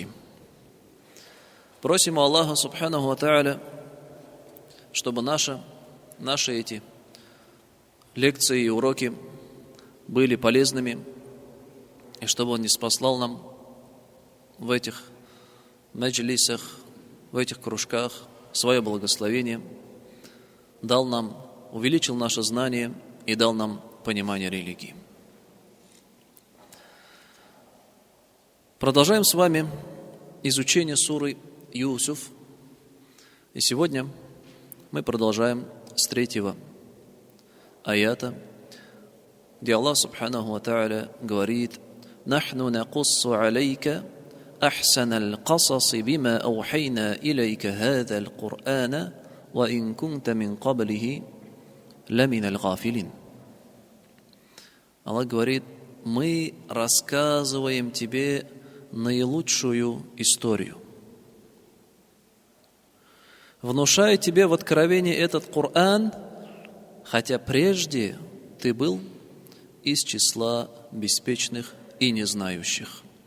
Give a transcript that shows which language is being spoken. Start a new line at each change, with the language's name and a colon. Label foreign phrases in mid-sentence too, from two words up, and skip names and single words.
Russian: Просим у Аллаха
Arabic: سبحانه وتعالى,
Russian: чтобы наши эти лекции и уроки были полезными, и чтобы Он ниспослал нам в этих маджлисах, в этих кружках свое благословение, дал нам, увеличил наше знание и дал нам понимание религии. Продолжаем с вами изучение суры Юсуф. И сегодня мы продолжаем с 3-го аята, где Аллах
Arabic: سبحانه وتعالى
Russian: говорит:
Arabic: «نحن نقص عليك أحسن القصص بما أوحينا إليك هذا القرآن وإن كنت من قبله لمن الغافلين».
Russian: Аллах говорит: мы рассказываем тебе наилучшую историю, внушая тебе в откровении этот Коран, хотя прежде ты был из числа беспечных и незнающих.